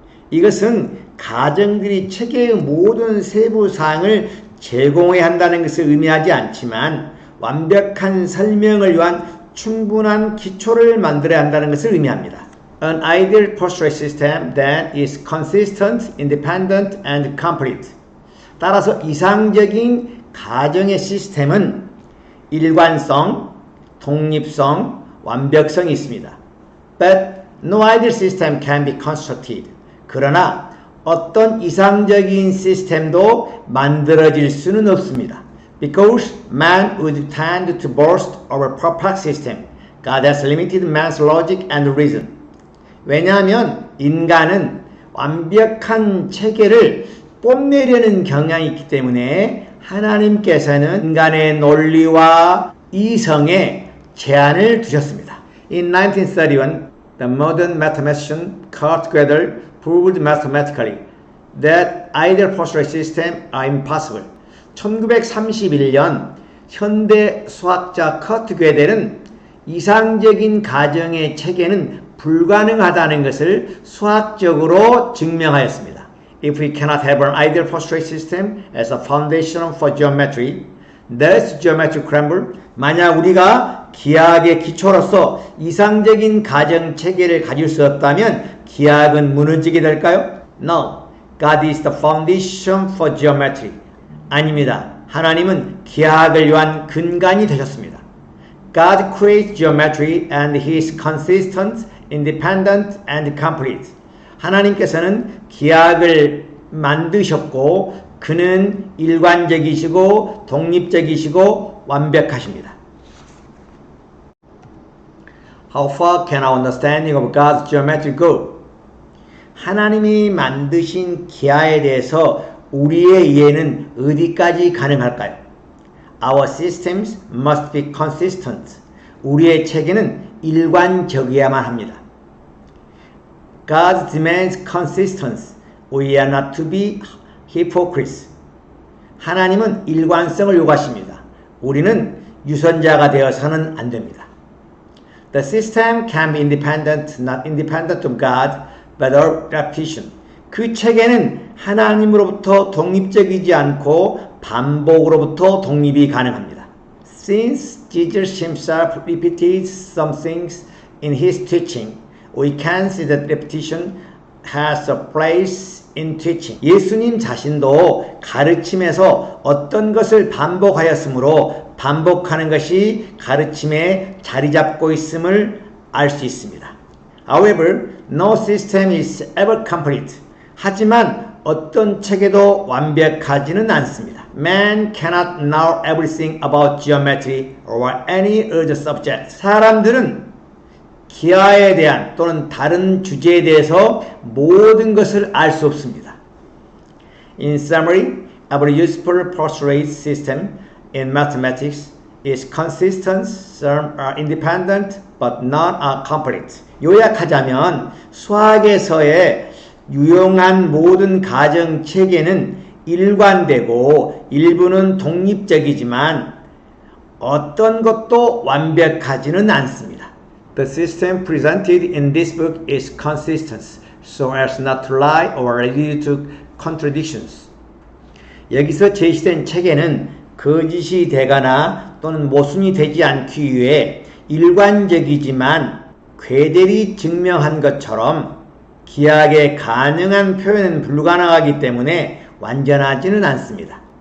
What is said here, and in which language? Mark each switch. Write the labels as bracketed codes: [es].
[ko] 이것은 가정들이 체계의 모든 세부 사항을 제공해야 한다는 것을 의미하지 않지만 완벽한 설명을 위한 충분한 기초를 만들어야 한다는 것을 의미합니다. [en] An ideal postulate system then is consistent, independent, and complete. [ko] 따라서 이상적인 가정의 시스템은 일관성, 독립성, 완벽성이 있습니다. [en] But no ideal system can be constructed. [ko] 그러나 어떤 이상적인 시스템도 만들어질 수는 없습니다. [en] Because man would tend to boast of a perfect system. God has limited man's logic and reason. [ko] 왜냐하면 인간은 완벽한 체계를 뽐내려는 경향이 있기 때문에 하나님께서는 인간의 논리와 이성에 제한을 두셨습니다. [en] In 1931, the modern mathematician Kurt Gödel proved mathematically that ideal postulate systems are impossible. [ko] 1931년 현대 수학자 커트 괴델은 이상적인 가정의 체계는 불가능하다는 것을 수학적으로 증명하였습니다. [en] If we cannot have an ideal postulate system as a foundation for geometry, does geometry crumble? [ko] 만약 우리가 기하학의 기초로서 이상적인 가정 체계를 가질 수 없다면 기하학은 무너지게 될까요? [en] No. God is the foundation for geometry. [ko] 아닙니다. 하나님은 기하학을 위한 근간이 되셨습니다. [en] God creates geometry and He is consistent, independent, and complete. [ko] 하나님께서는 기하학을 만드셨고 그는 일관적이시고 독립적이시고 완벽하십니다. [en] How far can our understanding of God's geometry go? [ko] 하나님이 만드신 기하에 대해서 우리의 이해는 어디까지 가능할까요? [en] Our systems must be consistent. [ko] 우리의 체계는 일관적이어야만 합니다. [en] God demands consistency. We are not to be hypocrites. [ko] 하나님은 일관성을 요구하십니다. 우리는 유선자가 되어서는 안 됩니다. [en] The system can be independent, not independent of God, but of repetition. [ko] 그 체계는 하나님으로부터 독립적이지 않고 반복으로부터 독립이 가능합니다. [en] Since Jesus himself repeated some things in his teaching, we can see that repetition has a place in teaching. [ko] 예수님 자신도 가르침에서 어떤 것을 반복하였으므로 반복하는 것이 가르침에 자리 잡고 있음을 알 수 있습니다. [en] However, no system is ever complete. [ko] 하지만 어떤 체계도 완벽하지는 않습니다. [en] Man cannot know everything about geometry or any other subject. [ko] 사람들은 기하에 대한 또는 다른 주제에 대해서 모든 것을 알 수 없습니다. [en] In summary, every useful postulate system in mathematics is consistent, some are independent, but none are complete. [ko] 요약하자면 수학에서의 유용한 모든 가정 체계는 일관되고 일부는 독립적이지만 어떤 것도 완벽하지는 않습니다. [en] The system presented in this book is consistent, so as not to lie or lead to contradictions. [ko] 여기서 제시된 체계는 거짓이 되거나 또는 모순이 되지 않기 위해 일관적이지만 궤대리 증명한 것처럼 기하학의 가능한 표현은 불가능하기 때문에 완전하지는 않습니다.